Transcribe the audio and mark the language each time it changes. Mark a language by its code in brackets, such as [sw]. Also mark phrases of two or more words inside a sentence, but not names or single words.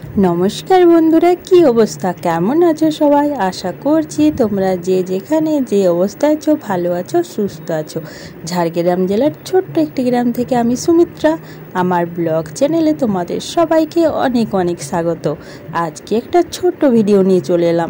[bn] নমস্কার বন্ধুরা কী অবস্থা কেমন আছো সবাই আশা করছি তোমরা যে যেখানে যে অবস্থায় আছো ভালো আছো সুস্থ আছো। ঝাড়গ্রাম জেলার ছোট্ট একটি গ্রাম থেকে আমি সুমিত্রা আমার ব্লগ চ্যানেলে তোমাদের সবাইকে অনেক অনেক স্বাগত। আজ কে একটা ছোট্ট ভিডিও নিয়ে চলে এলাম।